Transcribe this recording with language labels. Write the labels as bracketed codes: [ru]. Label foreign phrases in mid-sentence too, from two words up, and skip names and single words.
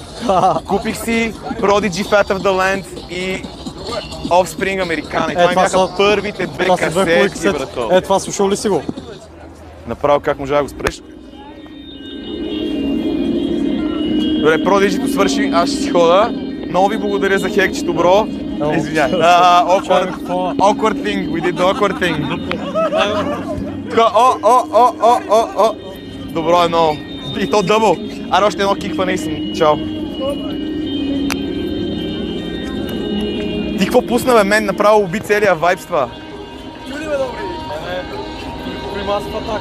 [bg] Купих си Prodigy Fat of the Land и Offspring Американа. И това ми бяха първите две касетки, брато. Това слушал ли си го? Направо как можа да го спреш? Добре, Prodigy-то свърши, аз ще си хода. Много ви благодаря за хекчето, бро. Извиняй. [en] Awkward thing, we did the awkward thing. [bg] Добро е много. И то дъбъл. Аре, още едно кикване и съм. Чао. Ти какво пусна, бе? Мен направо уби целия вайб с това. Чули, бе, добре. При масата так,